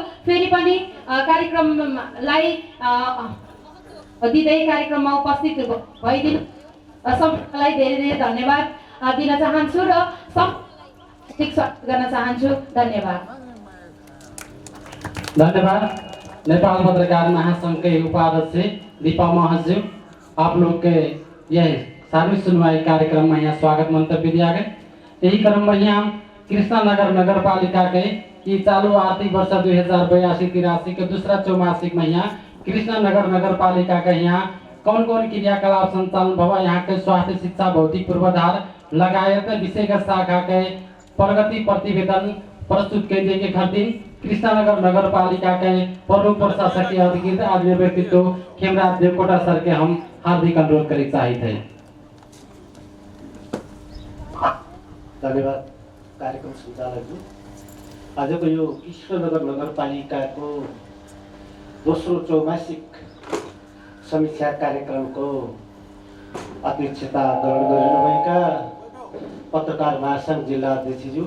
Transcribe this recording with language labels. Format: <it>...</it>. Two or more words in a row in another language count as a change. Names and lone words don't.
<ne>फेरि पनि कार्यक्रमलाई दिँदै कार्यक्रममा उपस्थित भइदिनु सबैलाई धेरै धेरै धन्यवाद दिन चाहन्छु र ठीक स्वागत गर्न चाहन्छु। धन्यवाद।</ne> <awa>धन्यवाद। नेपाल पत्रकार महासंघ के उपाध्यक्ष दीपा महज्यू, आप लोग के यह सार्वजनिक सुनवाई कार्यक्रम में यहाँ स्वागत मंतव्य दिया गया। यही क्रम में यहाँ कृष्णनगर नगर पालिका के कि चालू आर्थिक वर्ष 2082-83 के दूसरा चौमासिक में यहाँ कृष्णनगर नगर पालिका के यहाँ कौन कौन क्रियाकलाप संचालन भवा, यहाँ के स्वास्थ्य शिक्षा भौतिक पूर्वाधार लगायत विषयगत शाखा के प्रगति प्रतिवेदन प्रस्तुत किए के खातिर कृष्णनगर नगर पालिका के प्रमुख प्रशासकीय अधिकृत आदरणीय व्यक्तित्व खेमराज देवकोटा सर के हम हार्दिक अनुरोध करे चाहिए थे।</awa> <ne>धन्यवाद कार्यक्रम सञ्चालकज्यू। आजको यो कृष्णनगर नगरपालिकाको दोस्रो चौमासिक समीक्षा कार्यक्रमको अध्यक्षता ग्रहण गरिनुभएका पत्रकार महासंघ जिल्ला अध्यक्षज्यू,</ne>